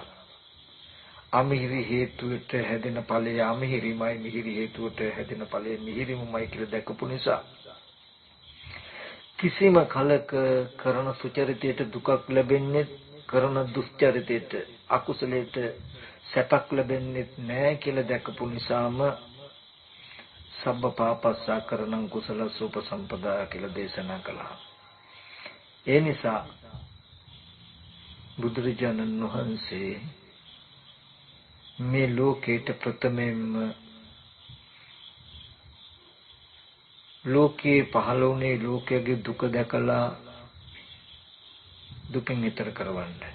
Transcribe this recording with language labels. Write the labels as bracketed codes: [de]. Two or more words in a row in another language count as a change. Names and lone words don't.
[si] අමිහිරි හේතුවට හැදෙන ඵලය අමිහිරිමයි, මිහිරි හේතුවට හැදෙන ඵලය මිහිරිමයි කියලා දැකපු නිසා කිසිම කලක කරන සුචරිතයට දුකක් ලැබෙන්නේ, කරන දුස්චරිතයට අකුසලයට සැපක් ලැබෙන්නේ නැහැ කියලා දැකපු නිසාම [pi] සබ්බ පාපස්සා කරණං කුසලස්ස උපසම්පදා [si] කියලා දේශනා කළා. ඒ නිසා බුදුරජාණන් වහන්සේ මේ ලෝකේට ප්‍රථමයෙන්ම ලෝකේ පහළ වුණේ ලෝකයේ දුක දැකලා දුකින් ඈතර කරවන්න.